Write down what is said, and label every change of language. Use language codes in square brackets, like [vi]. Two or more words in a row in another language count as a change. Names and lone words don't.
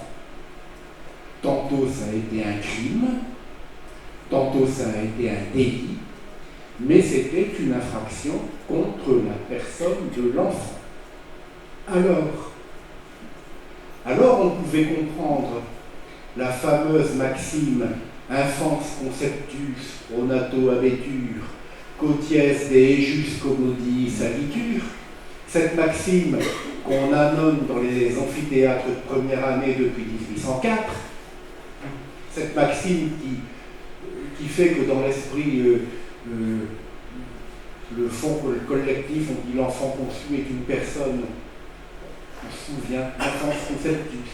[fr] Tantôt ça a été un crime, tantôt ça a été un délit, mais c'était une infraction contre la personne de l'enfant. Alors on pouvait comprendre la fameuse maxime [la] Infans conceptus pronato habetur, quoties de ejus commodii salitur. [fr] Cette maxime qu'on annonce dans les amphithéâtres de première année depuis 1804, cette maxime qui fait que dans l'esprit, le fond collectif, on dit l'enfant conçu est une personne, on se souvient, [la] Infans conceptus.